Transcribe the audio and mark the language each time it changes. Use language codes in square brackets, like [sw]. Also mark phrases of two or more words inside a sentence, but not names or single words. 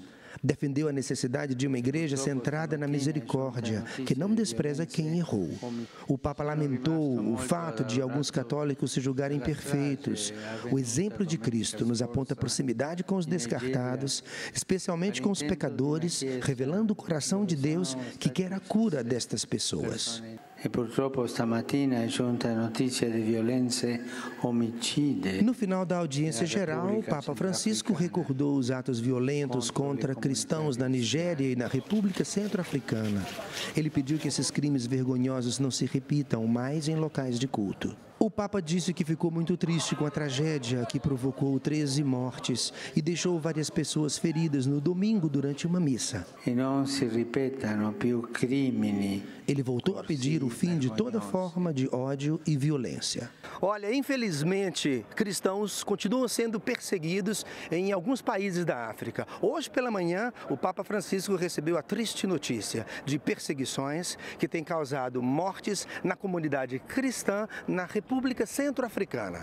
[pt] Defendeu a necessidade de uma igreja centrada na misericórdia, que não despreza quem errou. O Papa lamentou o fato de alguns católicos se julgarem perfeitos. O exemplo de Cristo nos aponta proximidade com os descartados, especialmente com os pecadores, revelando o coração de Deus que quer a cura destas pessoas. [it] E purtroppo stamattina è giunta notizia di violenze omicide. [pt] No final da audiência geral, o Papa Francisco recordou os atos violentos contra cristãos na Nigéria e na República Centro-Africana. Ele pediu que esses crimes vergonhosos não se repitam mais em locais de culto. O Papa disse que ficou muito triste com a tragédia que provocou 13 mortes e deixou várias pessoas feridas no domingo durante uma missa. [it] E não se ripetano più crimini. [pt] Ele voltou a pedir o fim de toda forma de ódio e violência. Olha, infelizmente, cristãos continuam sendo perseguidos em alguns países da África. Hoje pela manhã, o Papa Francisco recebeu a triste notícia de perseguições que têm causado mortes na comunidade cristã na República Centro-Africana.